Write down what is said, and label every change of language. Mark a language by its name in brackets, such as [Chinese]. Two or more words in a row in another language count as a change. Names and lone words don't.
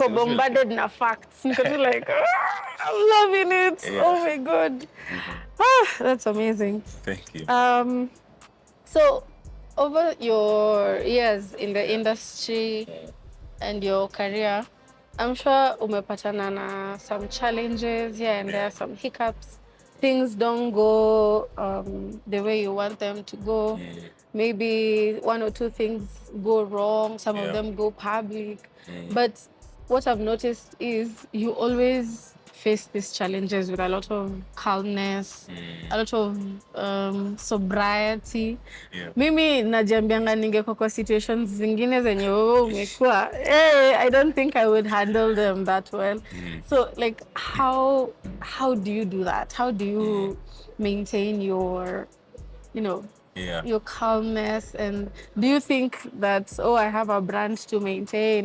[Swahili] Niko bombarded na facts. Niko like, [English] I'm loving it. Yeah. Oh my God. That's amazing. Thank you. So over your years in the industry and your career, I'm sure [Swahili] umepatana na [English] some challenges here and there, some hiccups. Things don't go the way you want them to go. Maybe one or two things go wrong. Some of them go public. But what I've noticed is you always face these challenges with a lot of calmness, a lot of sobriety. [Swahili] Mimi najiambianga ningekuwa kwa situations zingine zenye wewe umekuwa, [English] I don't think I would handle them that well. So like how do you do that? How do you maintain your, your calmness? And do you think that, I have a brand to maintain?